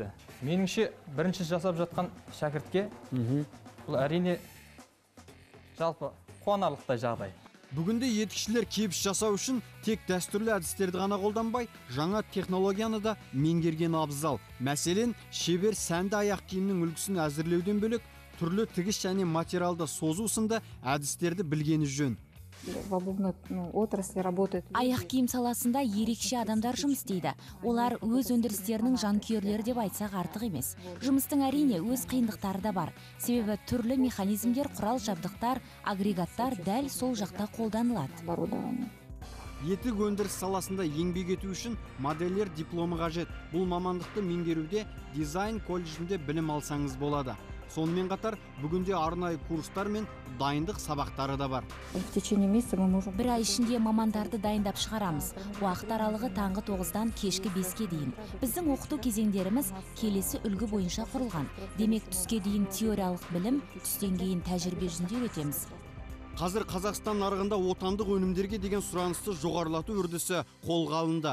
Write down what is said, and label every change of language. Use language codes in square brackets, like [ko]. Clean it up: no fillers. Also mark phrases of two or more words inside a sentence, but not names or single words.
[kk] Меніңше, бірінші жасап жатқан шәкіртке бұл әрине жалпы қуанарлықтай жағдай. Бүгінде етікшілер кебіс жасау үшін тек дәстүрлі әдістерді ғана қолданбай, жаңа технологияны да меңгерген абзал. Мәселен, шебер сәнді аяқ киімнің үлгісін әзірлеуден бөлек, түрлі тігіс және материалды созу сынды әдістерді білгені жөн. [ru] В обувной отрасли работают. [kk] Аяқ киім саласында ерекше адамдар жұмыс істейді. Олар өз өндірістерінің жанкүйерлері деп айтсақ артық емес. Жұмыстың әрине өз қиындықтары да бар. Себебі түрлі механизмдер, құрал жабдықтар, агрегаттар дәл сол жақта қолданылады. [ru] Оборудование. [kk] Етік өндіріс саласында еңбек ету үшін модельер дипломы қажет. Бұл мамандықты меңгеруде дизайн колледжінде білім алсаңыз болады. Сонымен қатар, бүгінде арнайы курстар мен дайындық сабақтары да бар. [ru] В течение месяца мы можем... [kk] Бір ай ішінде мамандарды дайындап шығарамыз. Уақыт аралығы таңғы 9-дан кешкі 5-ке дейін. Біздің оқыту кезеңдеріміз келесі үлгі бойынша құрылған. Демек, түске дейін теориялық білім, түстен кейін тәжірибе жүзінде өтеміз. Қазір Қазақстан нарығында отандық өнімдерге деген сұранысты жоғарылату үрдісі қолға алынды.